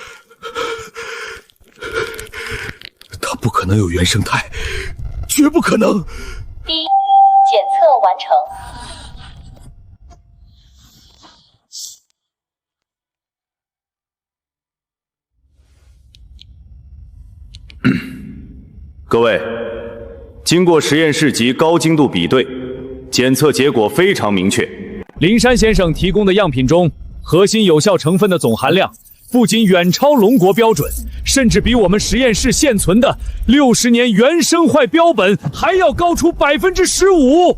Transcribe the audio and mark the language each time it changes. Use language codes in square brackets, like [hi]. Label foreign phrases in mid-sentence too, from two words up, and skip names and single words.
[zh] 它不可能有原生态，绝不可能。第一，检測完成。各位，经过實驗室級高精度比對，檢測結果非常明確。林山先生提供的樣品中，核心有效成分的總含量不僅遠超龍國標準，甚至比我們實驗室現存的60年原生壞標本還要高出15%。